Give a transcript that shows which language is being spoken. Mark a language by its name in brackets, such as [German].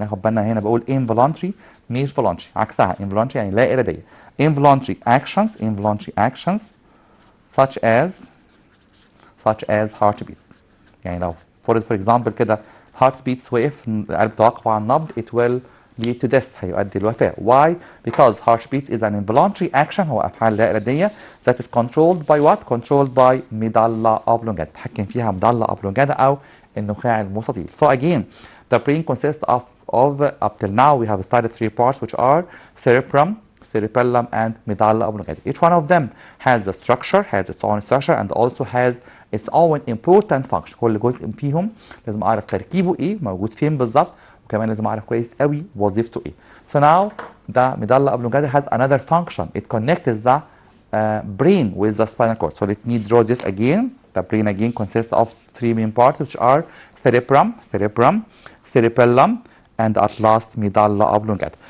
[Arabic] ناخد بالنا هنا بقول involuntary مش voluntary عكسها involuntary يعني لا إرادية. [English] involuntary actions such as heartbeats. [Arabic] يعني لو for example كده heartbeats وقف القلب توقف عن النبض [English] it will lead to death [Arabic] هيؤدي الوفاة. [English] Why? Because heartbeat is an involuntary action [Arabic] هو أفعال لا إرادية [English] that is controlled by what? Controlled by medulla oblongata. [Arabic] تحكم فيها medulla oblongata أو النخاع المستطيل. [English] So again the brain consists of up till now we have studied three parts which are cerebrum, cerebellum and medulla oblongata. Each one of them has a structure, has its own structure and also has its own important function. [Arabic] كل جزء فيهم لازم أعرف تركيبه إيه موجود فين بالظبط وكمان لازم أعرف كويس قوي وظيفته إيه. [English] So now the medulla oblongata has another function. It connects the brain with the spinal cord. So let me draw this again. The brain again consists of three main parts which are cerebrum, cerebellum and at last medulla oblongata.